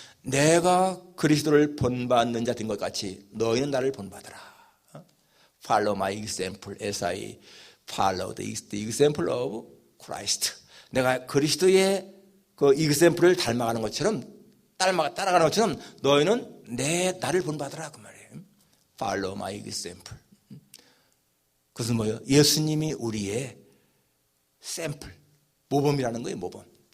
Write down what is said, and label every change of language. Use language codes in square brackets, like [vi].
[ko] 내가 그리스도를 본받는 자 된 것 같이 너희는 나를 본받아라. [en] Follow my example as I follow the example of Christ. [ko] 내가 그리스도의 그 example을 닮아가는 것처럼, 따라가는 것처럼 너희는 나를 본받아라, 그 말이에요. [en] Follow my example. [ko] 그것은 뭐예요? 예수님이 우리의 샘플, 모범이라는 거예요. 모범.